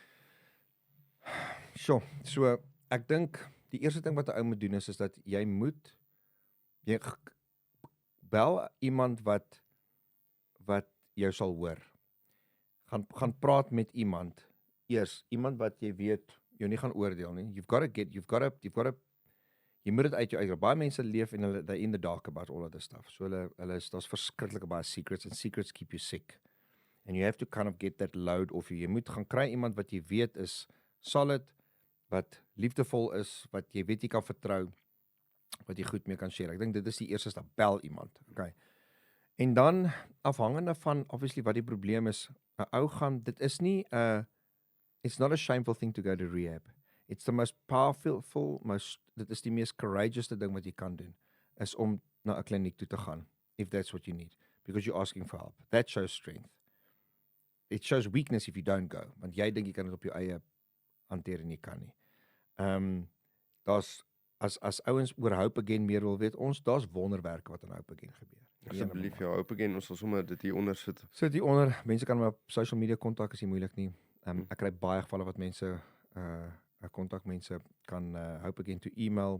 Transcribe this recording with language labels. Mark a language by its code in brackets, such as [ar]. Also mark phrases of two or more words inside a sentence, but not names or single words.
[af] So ek dink die eerste ding wat 'n ou moet doen is dat jy bel iemand wat jou sal hoor. Gaan praat met iemand eers, iemand wat jy weet jou nie gaan oordeel nie. Jy moet dit uit jou uit. Baie mense leef en hulle [en] in the dark about all of this stuff. [af] So daar's verskriklike baie [en] secrets and secrets keep you sick. And you have to kind of get that load off you. [af] Jy moet gaan kry iemand wat jy weet is solid, wat liefdevol is, wat jy weet jy kan vertrou, wat jy goed mee kan share. Ek dink dit is die eerste stap, bel iemand. Okay. En dan afhangende van obviously wat die probleem is, 'n ou gaan dit is nie [en] it's not a shameful thing to go to rehab. It's the most powerful, [af] dit is die meest courageous ding wat jy kan doen is om na 'n kliniek toe te gaan [en] if that's what you need because you're asking for help. That shows strength. It shows weakness if you don't go, [af] want jy dink jy kan dit op jou eie hanteer en jy kan nie. Daar's as ouens oor Hope Again meer wil weet, daar's wonderwerke wat aan Hope Again gebeur. Asseblief ja, Hope Again, ons sal sommer dit hier onder sit. Sit hier onder, mense kan my op [en] social media [af] kontak as jy moeilik nie. Ek kry baie gevalle wat mense kontak mense kan Hope Again to email.